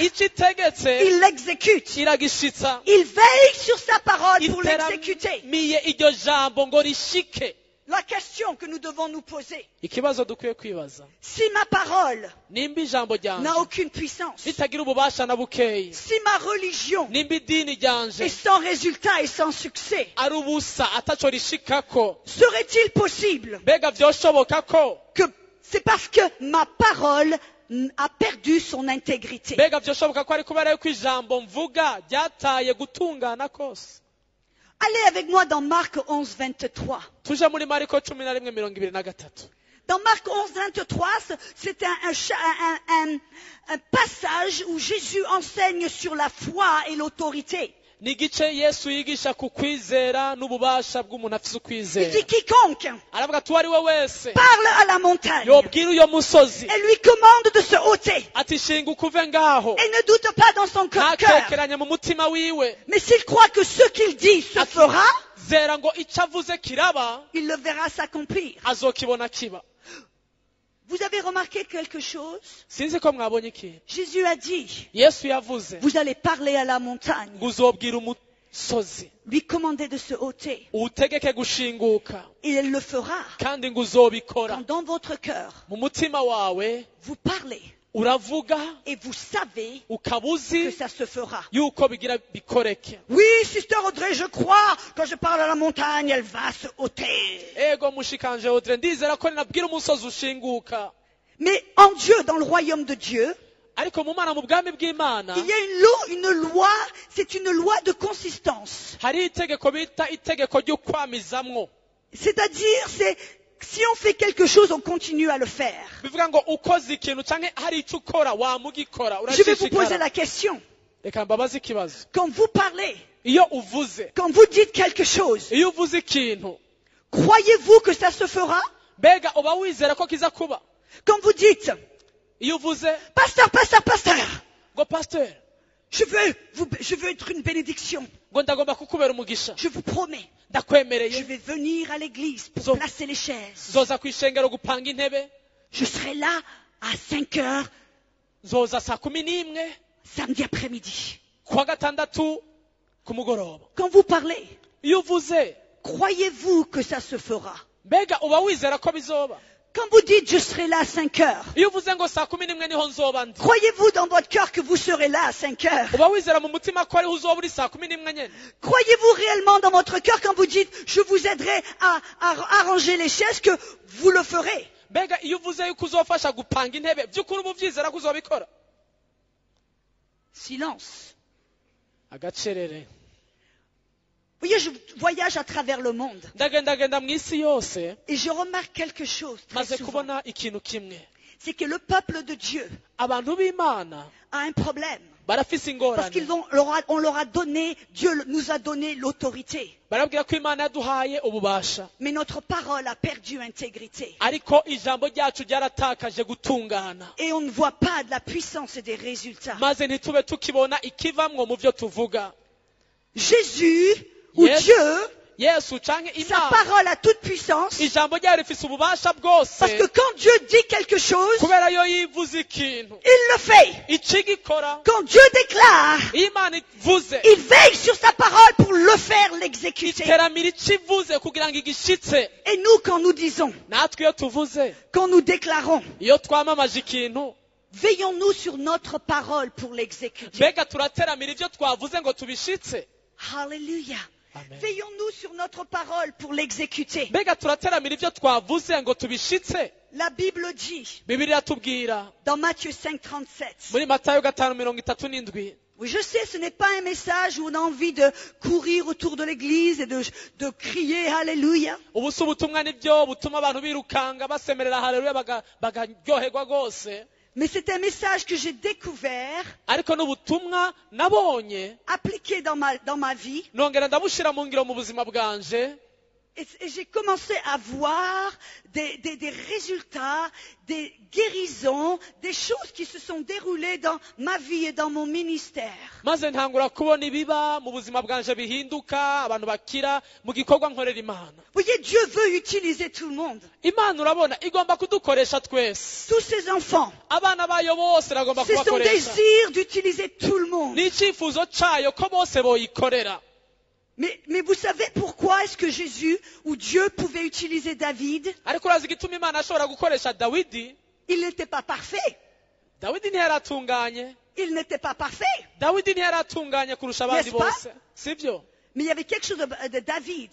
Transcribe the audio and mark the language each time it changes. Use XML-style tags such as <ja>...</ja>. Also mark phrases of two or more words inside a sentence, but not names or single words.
<rn>icyo itegetse</rn> <fr>il l'exécute.</fr> <rn>iragishitsa.</rn> <fr>Il veille sur sa parole pour l'exécuter.</fr> <rn>iteramiye iryo jambo ngo rishike.</rn> <fr>La question que nous devons nous poser,</fr> <rn>Ikibazo dukwiye kwibaza,</rn> <fr>si ma parole</fr> <rn>nimba ijambo ryanje</rn> <fr>n'a aucune puissance,</fr> <rn>ritagira ububasha na bukeyi,</rn> <fr>si ma religion</fr> <rn>nimba idini ryanje</rn> <fr>est sans résultat et sans succès,</fr> <rn>ari ubusa ataco rishikako,</rn> <fr>serait-il possible</fr> <rn>mbega vyoshoboka ko</rn> <fr>que c'est parce que ma parole a perdu son intégrité?</fr> <rn>mbega vyoshoboka ko ari kubera yuko ijambo mvuga ryataye gutungana kose?</rn> <fr>Allez avec moi dans Marc 11, 23.</fr> <rn>Tuje muri Mariko 11:23.</rn> <fr>Dans Marc 11, 23, c'est un passage où Jésus enseigne sur la foi et l'autorité.</fr> <rn>Ni igice Yesu yigisha ku kwizera n'ububasha bw'umuntu afise</rn> <fr>Il</fr> <rn>ukwizera.</rn> <fr>dit quiconque</fr> <rn>Aravuga ati uwo ari we wese</rn> <fr>parle à la montagne</fr> <rn>yobwira uyo musozi</rn> <fr>et lui commande de se ôter</fr> <rn>ati shinguka uve ngaho,</rn> <fr>et ne doute pas dans son cœur,</fr> <rn>ntakekeranya mu mutima wiwe,</rn> <fr>mais s'il croit que ce qu'il dit se fera,</fr> <rn>zera ngo icyo avuze kiraba,</rn> <fr>il le verra s'accomplir.</fr> <rn>azokibona kiba.</rn> <fr>Vous avez remarqué quelque chose?</fr> <rn>Sinzi ko mwabonye ikintu.</rn> <fr>Jésus a dit,</fr> <rn>Yesu yavuze</rn> <fr>vous allez parler à la montagne,</fr> <rn>ngo uzobwira umusozi</rn> <fr>lui commander de se ôter,</fr> <rn>uwutegeke gushinguka,</rn> <fr>et elle le fera.</fr> <rn>kandi ngo uzobikora.</rn> <fr>Quand dans votre cœur,</fr> <rn>Mu mutima wawe</rn> <fr>vous parlez</fr> <rn>uravuga</rn> <fr>et vous savez</fr> <rn>ukaba</rn> <fr>que</fr> <rn>uzi</rn> <fr>ça se fera.</fr> <rn>yuko bigira bikoreke.</rn> <fr>Oui, Sister Audrey, je crois, quand je parle à la montagne, elle va se ôter.</fr> <rn>Ego mushikanje Audrey, ndizera ko ninabwira umusozi ushinguka.</rn> <fr>Mais en Dieu, dans le royaume de Dieu,</fr> <rn>Ariko mu Mana, mu bwami bw'Imana</rn> <fr>il y a une loi, c'est une loi de consistance.</fr> <rn>hari itegeko bita itegeko ryo kwamizamwo.</rn> <fr>C'est-à-dire, si on fait quelque chose, on continue à le faire.</fr> <rn>Bivuga ngo ukoze ikintu canke hari icyo ukora wamugikora</rn> <fr>Je vais vous poser</fr> <rn>urashishikara.</rn> <fr>la question.</fr> <rn>Reka mbabaze ikibazo.</rn> <fr>Quand vous parlez,</fr> <rn>Iyo uvuze,</rn> <fr>quand vous dites quelque chose,</fr> <rn>iyo uvuze ikintu,</rn> <fr>croyez-vous que ça se fera?</fr> <rn>mbega uba wizera ko kiza kuba?</rn> <fr>Quand vous dites,</fr> <rn>Iyo uvuze</rn> <fr>pasteur,</fr> <rn>ngo pasteur,</rn> <fr>je veux être une bénédiction.</fr> <rn>ngo ndagomba kukubera umugisha,</rn> <fr>Je vous promets, je</fr> <rn>ndakwemereye</rn> <fr>vais venir à l'église pour Zo- placer les chaises.</fr> <rn>nzoza kwishengero gupanga intebe,</rn> <fr>Je serai là à 5 heures</fr> <rn>nzoza saa 11</rn> <fr>samedi après-midi.</fr> <rn>kuwa gatandatu ku mugoroba.</rn> <fr>Quand vous parlez,</fr> <rn>Iyo uvuze,</rn> <fr>croyez-vous que ça se fera?</fr> <rn>mbega uba wizera ko bizoba?</rn> <fr>Quand vous dites je serai là à 5 heures,</fr> <rn>Iyo uvuze ngo saa 11 niho nzoba ndi,</rn> <fr>croyez-vous dans votre cœur que vous serez là à 5 heures?</fr> <rn>uba wizera mu mutima ko ariho uzoba uri saa 11 nyene?</rn> <fr>Croyez-vous réellement dans votre cœur quand vous dites je vous aiderai à arranger les chaises que vous le ferez?</fr> <rn>Mbega iyo uvuze yuko uzofasha gupanga intebe by'ukuri uba uvyizera ko uzobikora?</rn> <fr>silence.</fr> <rn>agacerere</rn> <fr>Vous voyez, je voyage à travers le monde</fr> <rn>ndagendagenda mu isi yose</rn> <fr>et je remarque quelque chose très</fr> <rn>maze</rn> <fr>souvent.</fr> <rn>kubona ikintu kimwe</rn> <fr>C'est que le peuple de Dieu</fr> <rn>abantu b'imana</rn> <fr>a un problème.</fr> <rn>barafise</rn> <fr>Parce</fr> <rn>ingorane</rn> <fr>on leur a donné, Dieu nous a donné l'autorité.</fr> <rn>barabwira ko imana yaduhaye ububasha</rn> <fr>Mais notre parole a perdu intégrité.</fr> <rn>ariko ijambo ryacu ryaratakaje gutungana</rn> <fr>Et on ne voit pas de la puissance et des résultats.</fr> <rn>maze ntitube tukibona ikivamwo mu byo tuvuga</rn> <fr>Jésus, ou Yes. Dieu,</fr> <rn>yesu canke</rn> <fr>sa</fr> <rn>imana</rn> <fr>parole a toute puissance.</fr> <rn>ijambo ryayo rifise ububasha bwose</rn> <fr>Parce que quand Dieu dit quelque chose,</fr> <rn>kubera yo yivuze ikintu</rn> <fr>il le fait.</fr> <rn>ikigikora</rn> <fr>Quand Dieu déclare,</fr> <rn>iyo imana ivuze</rn> <fr>il veille sur sa parole pour le faire, l'exécuter.</fr> <rn>iteramira ico ivuze kugira ngo igishitse</rn> <fr>Et nous, quand nous disons,</fr> <rn>natwe iyo tuvuze</rn> <fr>quand nous déclarons,</fr> <rn>iyo twamamaje ikintu</rn> <fr>veillons-nous sur notre parole pour l'exécuter.</fr> <rn>mbega turateramira ivyo twavuze ngo tubishitse</rn> <fr>Alléluia.</fr> <rn>Amen.</rn> <fr>Veillons-nous sur notre parole pour l'exécuter.</fr> <rn>mbega turateramira ivyo twavuze ngo tubishitse</rn> <fr>La Bible dit,</fr> <rn>bibiliya tubwira</rn> <fr>dans Matthieu 5,37,</fr> <rn>muri matayo 5:37</rn> <fr>oui, je sais, ce n'est pas un message où on a envie de courir autour de l'église et de crier Alléluia.</fr> <rn>ubu si ubutumwa nibyo butuma abantu birukanga basemerera haleluya bagaryoherwa rwose</rn> <fr>Mais c'est un message que j'ai découvert,</fr> <rn>ariko n'ubutumwa nabonye</rn> <fr>appliqué dans ma vie.</fr> <rn>nongera ndabushira mu ngiro mu buzima bwanje</rn> <fr>Et j'ai commencé à voir des résultats, des guérisons, des choses qui se sont déroulées dans ma vie et dans mon ministère.</fr> <rn>maze ntangura kubona ibiba mu buzima bwanje bihinduka abantu bakira mu gikorwa nkorera imana</rn> <fr>Vous voyez, Dieu veut utiliser tout le monde.</fr> <rn>imana urabona igomba kudukoresha twese</rn> <fr>Tous ses enfants.</fr> <rn>abana bayo bose iragomba</rn> <fr>C'est son</fr> <rn>kubakoresha</rn> <fr>désir d'utiliser tout le monde.</fr> <rn>ni icyifuzo cayo ko bose boyikorera</rn> <fr>Mais vous savez pourquoi est-ce que Jésus ou Dieu pouvait utiliser David?</fr> <rn>ariko urazi igituma imana ashobora gukoresha dawidi</rn> <fr>Il n'était pas parfait.</fr> <rn>dawidi ntiyaratunganye</rn> <fr>Il n'était pas parfait.</fr> <rn>dawidi ntiyaratunganye kurusha abandi</rn> <fr>N'est-ce pas?</fr> <rn>bose sibyo</rn> <fr>Mais il y avait quelque chose de David.</fr>